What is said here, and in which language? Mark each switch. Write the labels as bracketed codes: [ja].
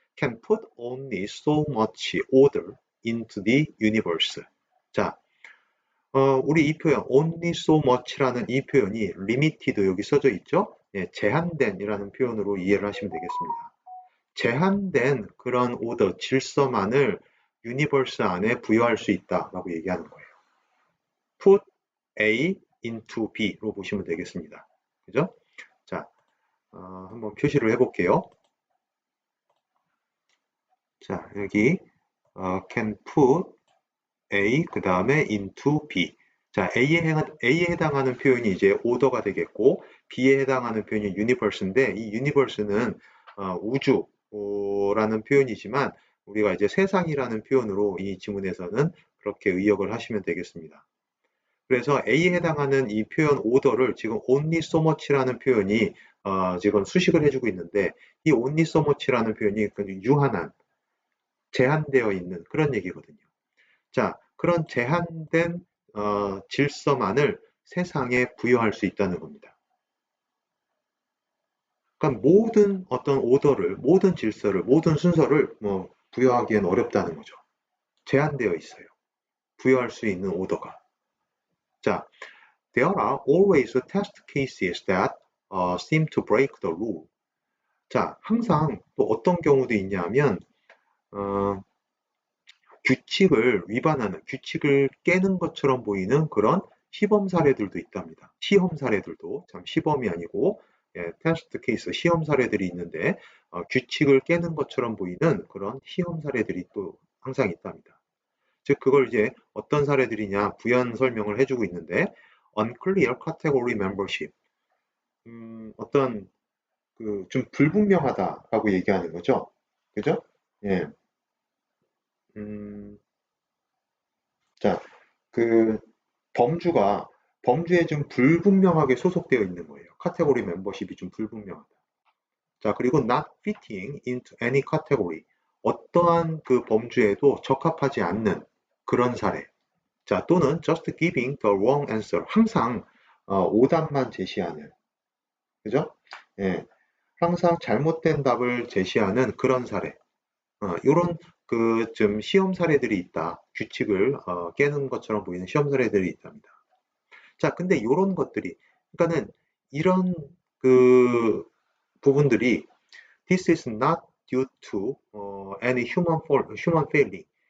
[en] can put only so much order into the universe. [ko] 자, 우리 이 표현 [en] only so much [ko] 라는 이 표현이 limited 여기 써져 있죠. 예, 제한된이라는 표현으로 이해를 하시면 되겠습니다. 제한된 그런 오더, 질서만을 유니버스 안에 부여할 수 있다라고 얘기하는 거예요. put A into B로 보시면 되겠습니다. 그죠? 자, 한번 표시를 해볼게요. 자, 여기 can put A 그 다음에 into B. 자, A에 해당하는 표현이 이제 오더가 되겠고 B에 해당하는 표현이 universe인데 이 universe는 우주라는 표현이지만 우리가 이제 세상이라는 표현으로 이 지문에서는 그렇게 의역을 하시면 되겠습니다. 그래서 A에 해당하는 이 표현 오더를 지금 only so much라는 표현이 지금 수식을 해주고 있는데 이 only so much라는 표현이 유한한, 제한되어 있는 그런 얘기거든요. 자, 그런 제한된 질서만을 세상에 부여할 수 있다는 겁니다. 그러니까 모든 어떤 오더를, 모든 질서를, 모든 순서를 뭐 부여하기엔 어렵다는 거죠. 제한되어 있어요. 부여할 수 있는 오더가. [en] 자, there are always test cases that seem to break the rule. [ko] 자, 항상 또 어떤 경우도 있냐면 어, 규칙을 위반하는, 규칙을 깨는 것처럼 보이는 그런 시범 사례들도 있답니다. 시험 사례들도, 참 시범이 아니고 테스트 케이스, 시험 사례들이 있는데 규칙을 깨는 것처럼 보이는 그런 시험 사례들이 또 항상 있답니다. 즉 그걸 이제 어떤 사례들이냐 부연 설명을 해주고 있는데 [en] unclear category membership, [ko] 어떤 그 좀 불분명하다라고 얘기하는 거죠. 그죠? 예. 음, 자, 그 범주에 좀 불분명하게 소속되어 있는 거예요. 카테고리 멤버십이 좀 불분명하다. [en] 자, 그리고 not fitting into any category. [ko] 어떠한 그 범주에도 적합하지 않는 그런 사례. [en] 자, 또는 just giving the wrong answer. [ko] 항상 오답만 제시하는. 그죠? 예. 항상 잘못된 답을 제시하는 그런 사례. 요런 그 좀 시험 사례들이 있다. 규칙을 깨는 것처럼 보이는 시험 사례들이 있답니다. 자, 근데 요런 것들이, 그러니까는 이런 그 부분들이 [en] this is not due to any human failing.